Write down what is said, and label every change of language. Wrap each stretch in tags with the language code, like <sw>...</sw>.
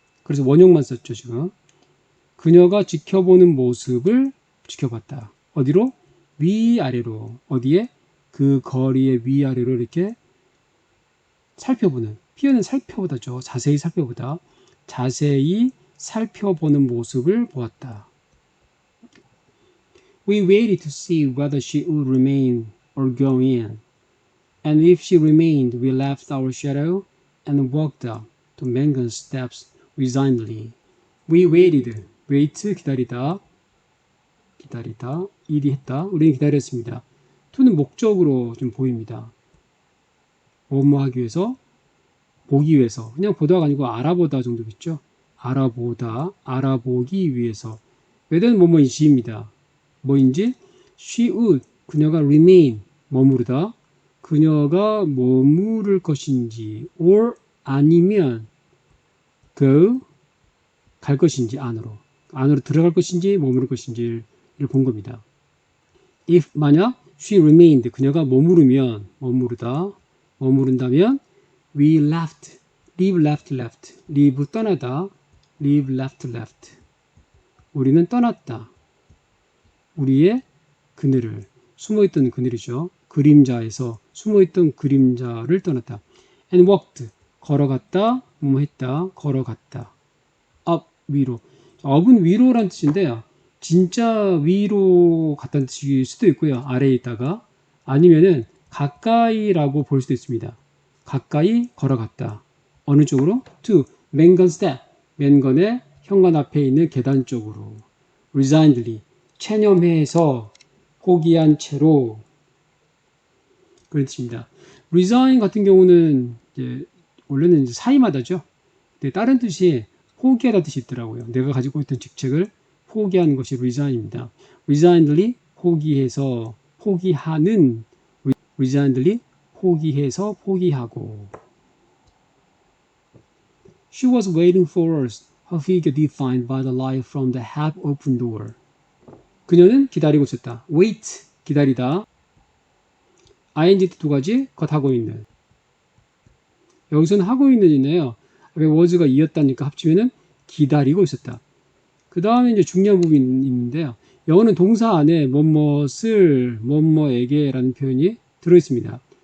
<ko>그래서 원형만 썼죠, 지금. 그녀가 지켜보는 모습을 지켜봤다. 어디로? 위아래로. 어디에? 그 거리의 위아래로 이렇게 살펴보는. 피어는 살펴보다죠. 자세히 살펴보다. 자세히 살펴보는 모습을 보았다.</ko> <en>We waited to see whether she would remain or go in. And if she remained, we left our shadow and walked up to Mangan's steps resignedly. We waited.</en> <ko>wait 기다리다. 기다리다. 일이 했다. 우리는 기다렸습니다. to는 목적으로 좀 보입니다. 뭐뭐 하기 위해서? 보기 위해서. 그냥 보다가 아니고 알아보다 정도겠죠. 알아보다. 알아보기 위해서. whether는 뭐뭐인지입니다. 뭐인지?</ko> <en>she would.</en> <ko>그녀가 remain. 머무르다. 그녀가 머무를 것인지 or 아니면 go 갈 것인지 안으로 들어갈 것인지 머무를 것인지를 본 겁니다.</ko> <en>if 만약 she remained</en> <ko>그녀가 머무른다면</ko> <en>we left leave 떠나다 leave left</en> <ko>우리는 떠났다. 우리의 그늘을 숨어있던 그늘이죠. 그림자에서 숨어있던 그림자를 떠났다. and walked 걸어갔다 뭐했다 걸어갔다. up 위로 up은 위로란 뜻인데요. 진짜 위로 갔다는 뜻일 수도 있고요. 아래에 있다가 아니면은 가까이라고 볼 수도 있습니다. 가까이 걸어갔다. 어느 쪽으로?</ko> <en>to Mangan step</en> <ko>맨건의 현관 앞에 있는 계단 쪽으로 resignedly 체념해서 포기한 채로 그런 뜻입니다. resign 같은 경우는 이제 원래는 이제 사임하다죠. 근데 다른 뜻이 포기하다 뜻이 있더라고요. 내가 가지고 있던 직책을 포기하는 것이 resign입니다.</ko> <en>resignedly</en> <ko>포기해서 포기하는</ko> <en>resignedly</en> <ko>포기해서 포기하고</ko> <en>She was waiting for us, her figure defined by the light from the half-open door.</en> <ko>그녀는 기다리고 있었다. wait 기다리다 ing 두 가지 겉하고 있는 여기서는 하고 있는인데요. 앞에 was가 이었다니까 합치면은 기다리고 있었다. 그 다음에 이제 중요한 부분이 있는데요. 영어는 동사 안에 뭐뭇을 뭐뭐에게 라는 표현이 들어있습니다.</ko>